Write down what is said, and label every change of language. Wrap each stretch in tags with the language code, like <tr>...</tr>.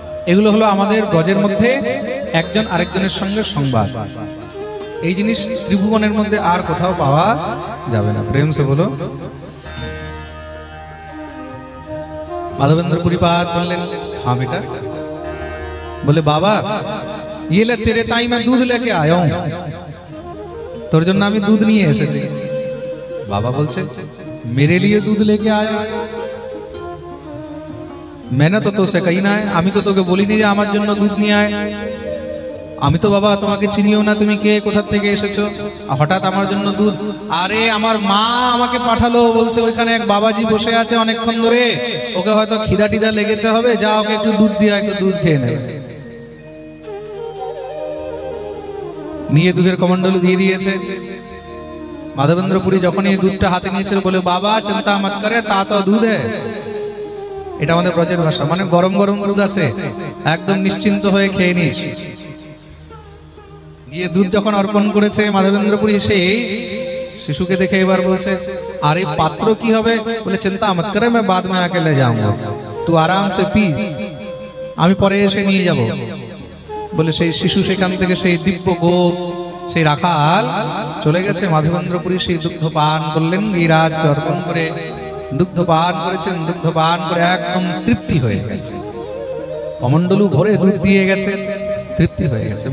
<bn>এগুলো হলো আমাদের ব্রজের মধ্যে একজন আরেকজনের সঙ্গে সংবাদ। এই জিনিস ত্রিভুবনের মধ্যে আর কোথাও পাওয়া যাবে না। প্রেম সে বলো।</bn> <hi>माधवेंद्र पुरीपाद बोललेन हाँ बेटा। बोले बाबा ये ले तेरे ताई मैं दूध लेके आया हूं,</hi> <bn>তোর জন্য আমি দুধ নিয়ে এসেছি। বাবা বলছে</bn> <hi>मेरे लिए दूध लेके आया? मैंने तो</hi> <bn>তোকে কই না, আমি তো তোকে বলিনি যে আমার জন্য দুধ নিয়ে আয়। আমি তো বাবা তোমাকে চিনিও না, তুমি কে, কোথা থেকে এসেছো, হঠাৎ আমার জন্য দুধ? আরে আমার মা আমাকে পাঠালো, বলছে ওইখানে এক বাবাজি বসে আছে অনেকক্ষণ ধরে, ওকে হয়তো খিদা টিদা লেগেছে হবে, যা ওকে একটু দুধ দিয়ে একটু দুধ খেয়ে নেবে। নিয়ে দুধের কমণ্ডলু দিয়ে দিয়েছে। মাধবেন্দ্র পুরী যখন এই দুধটা হাতে নিয়েছিল বলে বাবা চিন্তা মত করে, তা তো দুধ है। এটা আমাদের ব্রজের ভাষা, মানে গরম গরম দুধ আছে, একদম নিশ্চিন্ত হয়ে খেয়ে নিস। দিয়ে দুধ যখন অর্পণ করেছে মাধবেন্দ্র পুরী, সেই শিশুকে দেখে এবার বলছে আরে পাত্র কি হবে? বলে চিন্তা মত করে,</bn> <hi>मैं बाद में आके ले जाऊंगा, तू आराम से पी,</hi> <bn>আমি পরে এসে নিয়ে যাব। বলে সেই শিশু সেখান থেকে সেই দিব্য গোপ, সেই রাখাল চলে গেছে। মাধবেন্দ্র পুরী সেই দুগ্ধ পান করলেন, গিরিরাজকে অর্পণ করে দুগ্ধ পান করেছেন। দুগ্ধ পান করে একদম তৃপ্তি হয়ে গেছে, কমণ্ডলু ভরে দুধ দিয়ে গেছে, তৃপ্তি হয়ে গেছে।</bn>